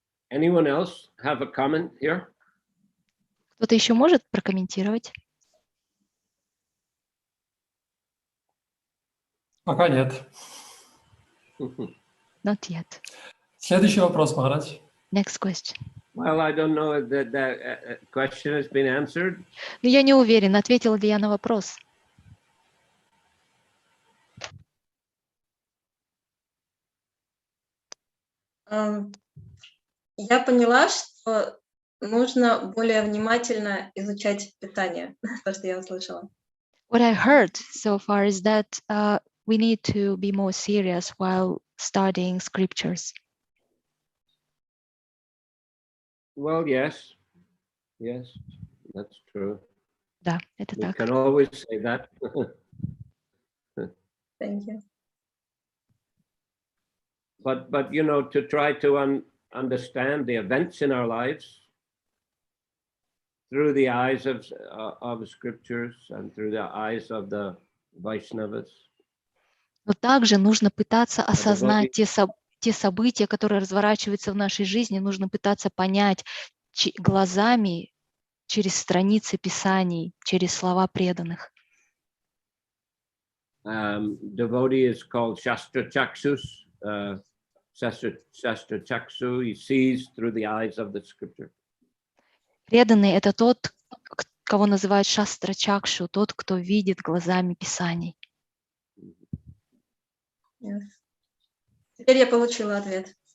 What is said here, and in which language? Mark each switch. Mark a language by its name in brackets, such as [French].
[English] Anyone else have a comment here? [Russian] Кто-то еще может прокомментировать? Пока нет. [English] Not yet. [Russian] Следующий вопрос, Махарадж. [English] Next question. Well, I don't know if that question has been answered. [Russian] Но я не уверена, ответила ли я на вопрос. Я поняла, что нужно более внимательно изучать питание, то, что я услышала. [English] What I heard so far is that we need to be more serious while studying scriptures. Well, yes, that's true. [Russian] Да, это [English] We [Russian] так. [English] can always say that. Thank you. But you know, to try to understand the events in our lives through the eyes of scriptures and through the eyes of the Vaishnavas. [Russian] Но также нужно пытаться осознать [English] devotee- [Russian] те события, которые разворачиваются в нашей жизни, нужно пытаться понять глазами через страницы Писаний, через слова преданных. [English] Devotee is called Shastra Chaksus. Shastra Chaksu, he sees through the eyes of the scripture. [Russian] Преданный — это тот, кого называют Шастра Чакшу, тот, кто видит глазами Писаний. [English] Yes. [Russian] Теперь я получила ответ.